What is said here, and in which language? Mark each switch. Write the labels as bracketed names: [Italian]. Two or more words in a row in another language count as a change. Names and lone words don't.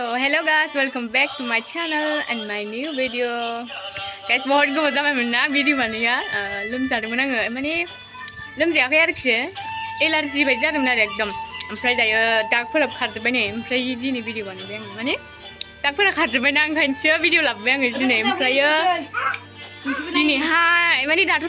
[English] Hello guys, welcome back to my channel and my new video. Guys, [Bodo] बहुत गोबाव जाबायमोन ना भिडिअ बानाया लोमजादोंमोन आङो माने लोमजायाखै आरोखि एलार्जि बायदि जादोंमोन आरो एकदम ओमफ्राय दायो दागफोरा खारजोब्बाय नै ओमफ्राय दिनै भिडिअ बानायबाय आङो माने दागफोरा खारजोब्बाय ना ओंखायनोसो भिडिअ लाबोबाय आङो दिनै ओमफ्रायो दिनैहाय माने दाथ'